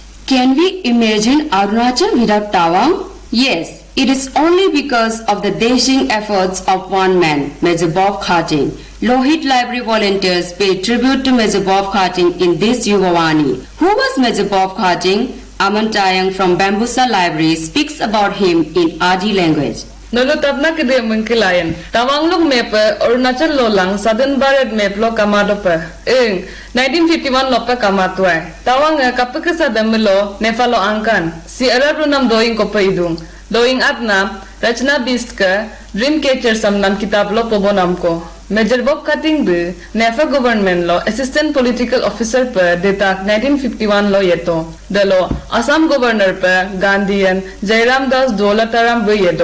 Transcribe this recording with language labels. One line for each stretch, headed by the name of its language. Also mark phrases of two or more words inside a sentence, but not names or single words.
English: Can we imagine Arunachal without Tawang? Yes, it is only because of the dashing efforts of one man, Major Bob Khating. Lohit Library volunteers pay tribute to Major Bob Khating in this Yuvavani. Who was Major Bob Khating? Aman Tayang from Bambusa Library speaks about him in Adi language.
Adi: Nolo tapna kede mengkilayan. Tawang lok mepe Arunachal lolang Southern Bharat map lo kamadope. 1951 lope kamatwai. Tawang kapke sadamelo nefalo angkan. Si ararunam doing kope idung. Doing atna Rachna Bistka Dreamcatcher samnam kitab lo pobonam ko. Major Bob Khating be Nefa government lo
English: assistant political officer
Adi: per detak 1951 lo yeto. Dalo Assam governor per Gandhian Jairam Das Dolataram be yedo.